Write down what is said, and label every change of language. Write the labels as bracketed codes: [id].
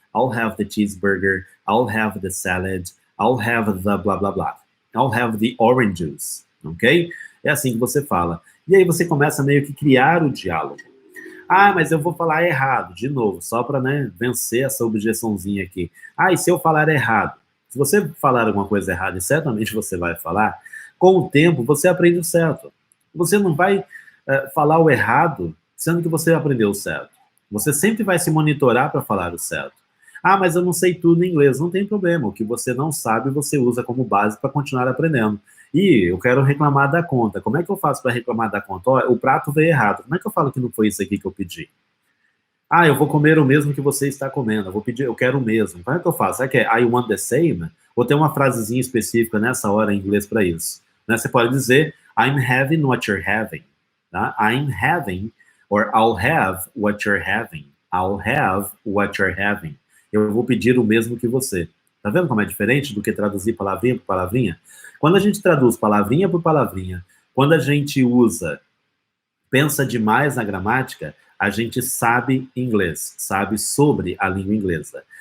[en] I'll have the cheeseburger. I'll have the salad. I'll have the blá blá blá. I'll have the orange juice. [pt] Ok? É assim que você fala. E aí você começa meio que criar o diálogo. Ah, mas eu vou falar errado, de novo, só para vencer essa objeçãozinha aqui. Ah, e se eu falar errado? Se você falar alguma coisa errada, e certamente você vai falar, com o tempo você aprende o certo. Você não vai falar o errado, sendo que você aprendeu o certo. Você sempre vai se monitorar para falar o certo. Ah, mas eu não sei tudo em inglês. Não tem problema. O que você não sabe, você usa como base para continuar aprendendo. E eu quero reclamar da conta. Como é que eu faço para reclamar da conta? Ó, o prato veio errado. Como é que eu falo que não foi isso aqui que eu pedi? Ah, eu vou comer o mesmo que você está comendo. Eu vou pedir, eu quero o mesmo. Como é que eu faço? Será que é [en] I want the same? [pt] Ou tem uma frasezinha específica nessa hora em inglês para isso? Né? Você pode dizer [en] I'm having what you're having. [pt] Tá? [en] I'm having, or I'll have what you're having. I'll have what you're having. [pt] Eu vou pedir o mesmo que você. Tá vendo como é diferente do que traduzir palavrinha por palavrinha? Quando a gente traduz palavrinha por palavrinha, quando a gente pensa demais na gramática, a gente sabe inglês, sabe sobre a língua inglesa.